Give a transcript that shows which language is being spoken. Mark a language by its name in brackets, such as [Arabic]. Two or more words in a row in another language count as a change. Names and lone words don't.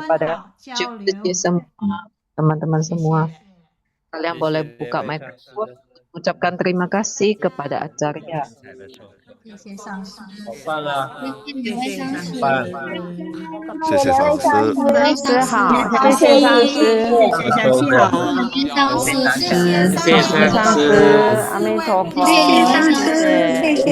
[Indonesian] kepada [Chinese] 好交流。 [Indonesian] semua teman-teman [Chinese] 谢 [Indonesian] semua. [Chinese] 谢。 [Indonesian] Kalian boleh buka mikrofon, ucapkan terima kasih kepada Acarya. [Chinese] 谢谢上师。好棒啊！谢谢上师，棒！谢谢上师，上师好，谢谢上师，谢谢上师好，好，谢谢谢谢上师，上师，阿弥陀佛，谢谢上师，谢谢，